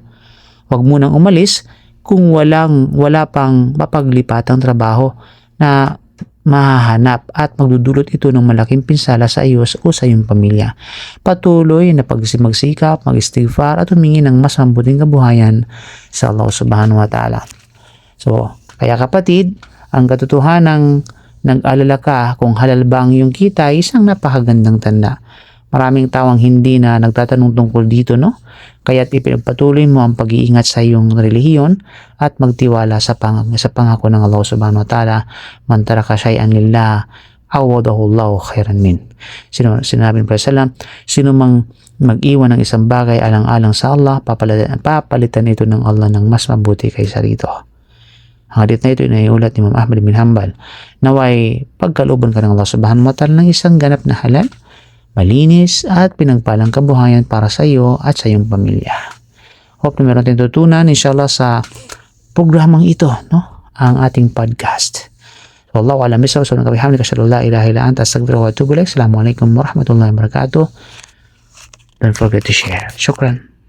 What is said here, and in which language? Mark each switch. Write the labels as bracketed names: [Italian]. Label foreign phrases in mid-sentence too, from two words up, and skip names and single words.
[Filipino] Huwag munang umalis kung wala pang mapaglipatang trabaho na mahahanap at magdudulot ito ng malaking pinsala sa iyo o sa iyong pamilya. Patuloy na magsikap, mag-istighfar at humingi ng mas mabuting kabuhayan sa Allah [Arabic] سبحانه وتعالى. [Filipino] So, kaya kapatid, ang katotohanang nag-alala ka kung halal ba ang iyong kita ay isang napakagandang tanda. Maraming tawang hindi na nagtatanong tungkol dito, no? Kaya't ipagpatuloy mo ang pag-iingat sa iyong relihiyon at magtiwala sa pangako ng Allah [Arabic] سبحانه وتعالى, "من ترك شيئا لله عوضه الله خيرا منه." [Filipino] Sinabi ng Prophet, sino mang mag-iwan ng isang bagay alang-alang sa Allah, papalitan ito ng Allah ng mas mabuti kaysa rito. Ang hadith na ito inaiulat ni Imam Ahmad bin Hanbal. Naway pagkalooban ka ng Allah [Arabic] سبحانه وتعالى [Filipino] ng isang ganap na halal, malinis at pinagpalang kabuhayan para sa iyo at sa iyong pamilya. Hope na meron tayong tutunan inshallah sa programang ito, no? Ang ating podcast. So, [Arabic] الله أعلم بالصواب. سبحانك لا إله إلا أنت أستغفرك وأتوب إليك. السلام عليكم ورحمة الله وبركاته. [English] Don't forget to share. Shukran.